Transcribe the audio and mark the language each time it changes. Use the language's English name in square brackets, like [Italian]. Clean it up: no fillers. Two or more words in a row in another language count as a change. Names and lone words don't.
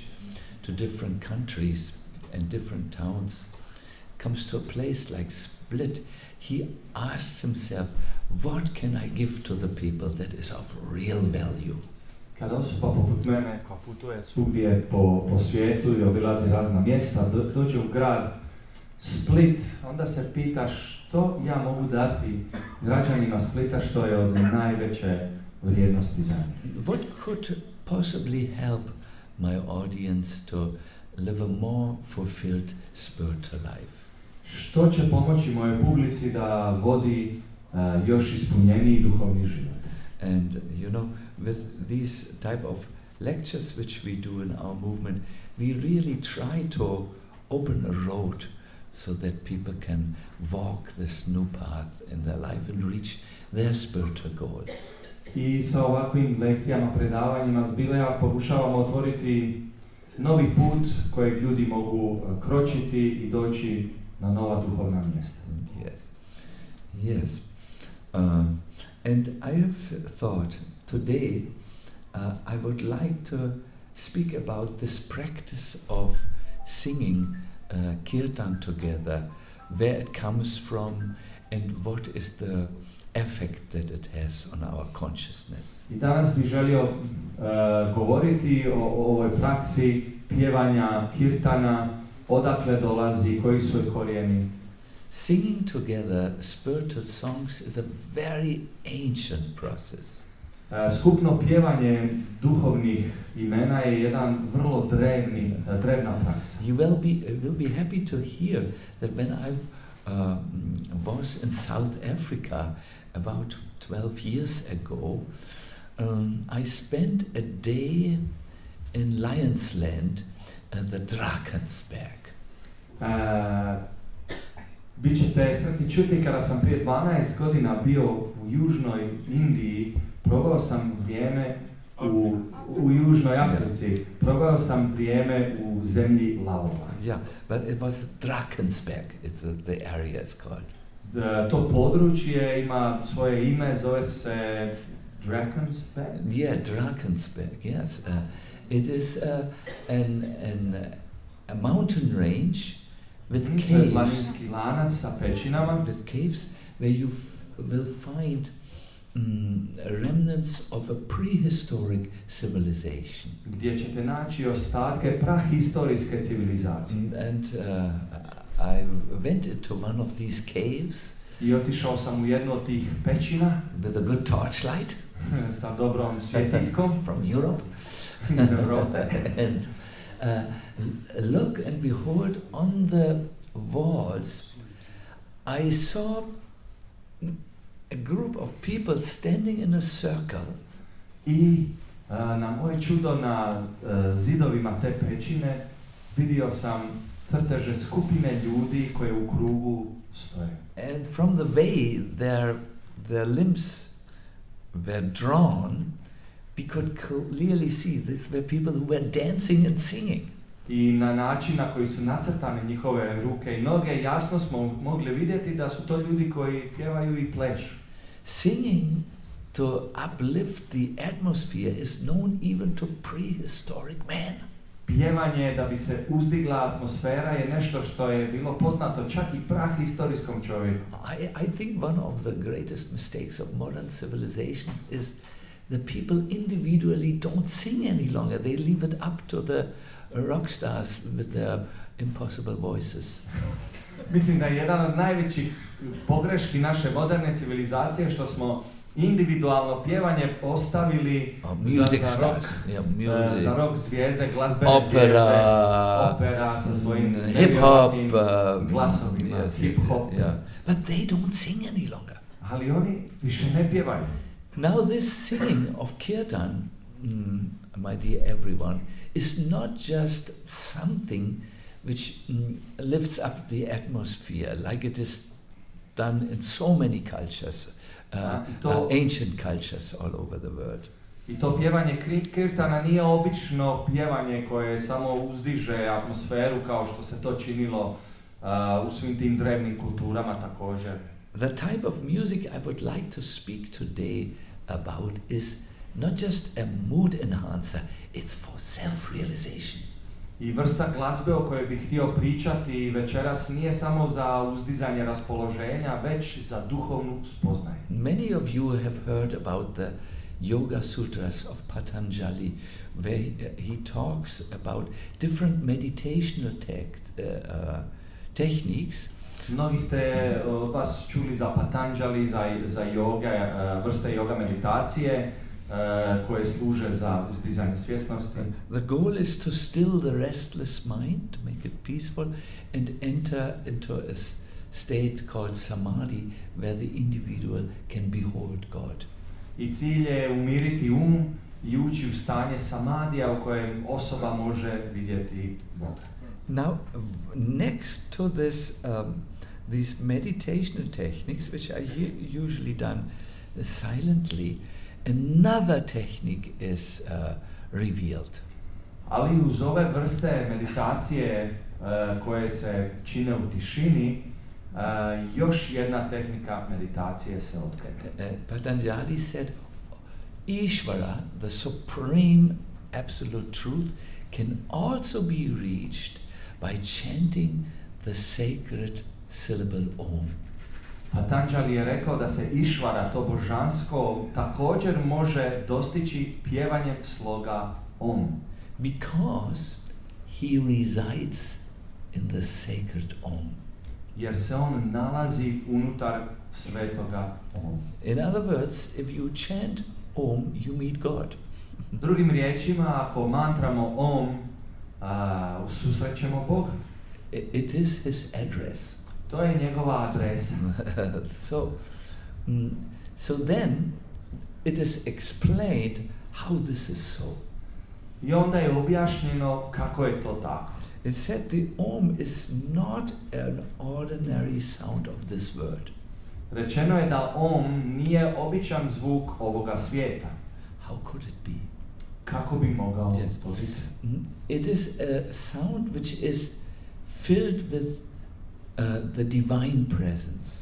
[English] to different countries and different towns, comes to a place like Split, he asks himself, what can I give to the people that is of real value? [Croatian] Kada osoba poput mene koja putuje svugdje po svijetu i obilazi razna mjesta, dođe u grad Split, onda se pita što ja mogu dati građanima Splita što je od najveće vrijednosti za njih. [English] What could possibly help my audience to live a more fulfilled spiritual life? [Croatian] Što će pomoći mojoj publici da vodi još ispunjeniji duhovni život? [English] And you know, with these type of lectures which we do in our movement, we really try to open a road so that people can walk this new path in their life and reach their spiritual goals. [Croatian] I sa ovakvim lekcijama, predavanjima zbilja pokušavamo otvoriti novi put kojeg ljudi mogu kročiti i doći na nova duhovna mjesta. [English] Yes, yes. And I have thought today I would like to speak about this practice of singing kirtan together, where it comes from and what is the effect that it has on our consciousness. [Croatian] I danas bih želio govoriti o ovoj praksi pjevanja kirtana, odakle dolazi, koji su korijeni. [English] Singing together spiritual songs is a very ancient process. [Croatian] Skupno pjevanje duhovnih imena je jedan vrlo drevna praksa. [English] You will be happy to hear that when I was in South Africa about 12 years ago, I spent a day in Lions Land, the Drakensberg. [Croatian] Bićete sretni čuti kada sam prije 12 godina bio u Južnoj Indiji, proveo sam vrijeme u Južnoj Africi, proveo sam vrijeme u zemlji lavova. [English] Yeah, but it was Drakensberg, the area is called. [Croatian] To područje ima svoje ime, zove se Drakensberg? [English] Yeah, Drakensberg, yes. It is a mountain range with caves. [Croatian] Planinski lanac sa pećinama. [English] With caves where you will find remnants of a prehistoric civilization. [Croatian] Gdje ćete naći ostatke prahistorijske civilizacije. [English] And I went into one of these caves. [Croatian] I otišao sam u jednu od tih pećina. [English] With a good torchlight. [Croatian] Sa dobrom svjetiljkom. [English] From Europe. [Croatian] Iz Europe. [English] And look and behold, on the walls I saw a group of people standing in a circle. [Croatian] I na moje čudo na zidovima te pećine vidio sam crteže skupine ljudi koje u krugu stoje. [English] And from the way their limbs were drawn, we could clearly see these were people who were dancing and singing. [Croatian] I na način na koji su nacrtane njihove ruke i noge, jasno smo mogli vidjeti da su to ljudi koji pjevaju i plešu. [English] Singing to uplift the atmosphere is known even to prehistoric man. [Croatian] Pjevanje da bi se uzdigla atmosfera je nešto što je bilo poznato čak i prahistorijskom čovjeku. [English] I think one of the greatest mistakes of modern civilizations is the people individually don't sing any longer. They leave it up to the rock stars with their impossible voices. [Croatian] Mislim da je jedan od najvećih pogreški naše moderne civilizacije što smo individualno pjevanje ostavili za rock zvijezde, glazbene zvijezde, opera sa svojim hip-hop glasovima, hip-hop. [English] But they don't sing any longer. [Croatian] Ali oni više ne pjevaju. [English] Now this singing of kirtan, my dear everyone, is not just something which lifts up the atmosphere like it is done in so many cultures, ancient cultures all over the world. [Croatian] I to pjevanje kirtana nije obično pjevanje koje samo uzdiže atmosferu kao što se to činilo u svim tim drevnim kulturama također. [English] The type of music I would like to speak today about is not just a mood enhancer, it's for self-realization. [Croatian] I vrsta glazbe o kojoj bih htio pričati večeras nije samo za uzdizanje raspoloženja, već za duhovnu spoznaju. [English] Many of you have heard about the Yoga Sutras of Patanjali, where he talks about different meditational techniques. [Croatian] Mnogi ste od vas čuli za Patanjali, za yoga, vrste yoga meditacije koje služe za uzdizanje svjesnosti. [English] The goal is to still the restless mind, to make it peaceful, and enter into a state called samadhi, where the individual can behold God. [Croatian] I cilj je umiriti i ući u stanje samadija u kojem osoba može vidjeti Boga. [English] Now, next to this, these meditational techniques, which are usually done silently, another technique is revealed. [Croatian] Ali uz ove vrste meditacije koje se čine u tišini, još jedna tehnika meditacije se otkriva. [English] Patanjali said, Ishvara, the supreme absolute truth, can also be reached by chanting the sacred syllable Om. [Croatian] Patanjali je rekao da se Išvara, to božansko, također može dostići pjevanjem sloga Om. [English] Because he resides in the sacred Om. [Croatian] Jer se on nalazi unutar svetoga Om. [English] In other words, if you chant Om, you meet God. [Croatian] Drugim riječima, ako mantramo Om, susrećemo Boga. [English] It is his address. [Croatian] To je njegova adresa. [English] So then it is explained how this is so. [Croatian] I onda je objašnjeno kako je to tako. [English] It said the Om is not an ordinary sound of this world. [Croatian] Rečeno je da Om nije običan zvuk ovoga svijeta. [English] How could it be? [Croatian] Kako bi mogao to biti? [English] It is a sound which is filled with the divine presence.